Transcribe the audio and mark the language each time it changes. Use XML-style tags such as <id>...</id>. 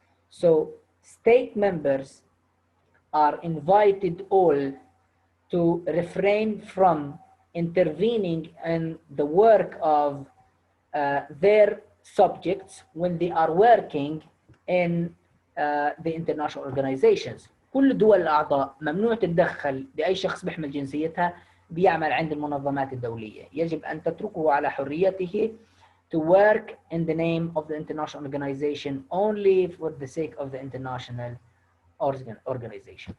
<en>So state members are invited all to refrain from intervening in the work of their subjects when they are working in the international organizations.</en> <ar>كل الدول الأعضاء ممنوع تتدخل بأي شخص بيحمل جنسيتها بيعمل عند المنظمات الدولية. يجب أن تتركه على حريته</ar> <en>to work in the name of the international organization only for the sake of the international organization.</en>